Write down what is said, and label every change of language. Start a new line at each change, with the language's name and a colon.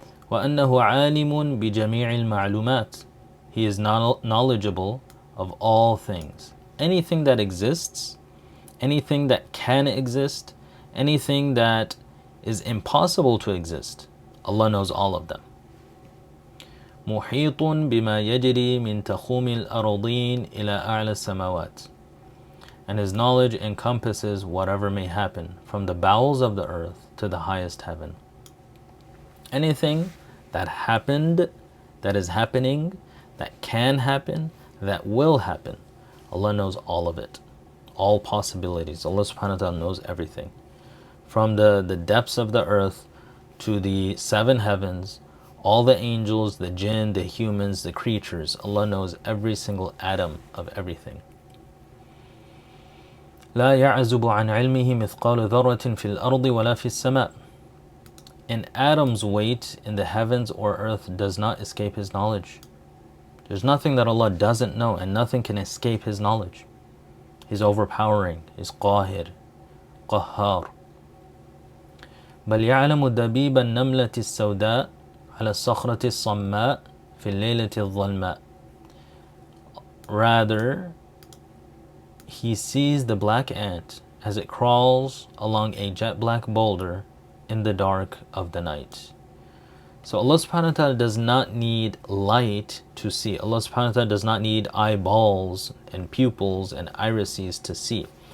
Arabic: وَأَنَّهُ عَالِمٌ بِجَمِيعِ الْمَعْلُومَاتِ.
English: He is knowledgeable of all things. Anything that exists, anything that can exist, anything that is impossible to exist, Allah knows all of them.
Arabic: محيط بما يجري من تخوم الأراضين إلى أعلى السماوات.
English: And His knowledge encompasses whatever may happen from the bowels of the earth to the highest heaven. Anything that happened, that is happening, that can happen, that will happen, Allah knows all of it, all possibilities. Allah subhanahu wa ta'ala knows everything. From the depths of the earth to the seven heavens, all the angels, the jinn, the humans, the creatures, Allah knows every single atom of everything.
Arabic: لا يعزب عن علمه مثقال ذرة في الأرض ولا في السماء.
English: An atom's weight in the heavens or earth does not escape his knowledge. There's nothing that Allah doesn't know, and nothing can escape his knowledge. He's overpowering. He's qahir, qahhar.
Arabic: بل يعلم دبيب النملة السوداء على الصخرة الصماء في الليلة الظلماء.
English: Rather, he sees the black ant as it crawls along a jet black boulder in the dark of the night. So Allah subhanahu wa ta'ala does not need light to see. Allah subhanahu wa ta'ala does not need eyeballs and pupils and irises to see.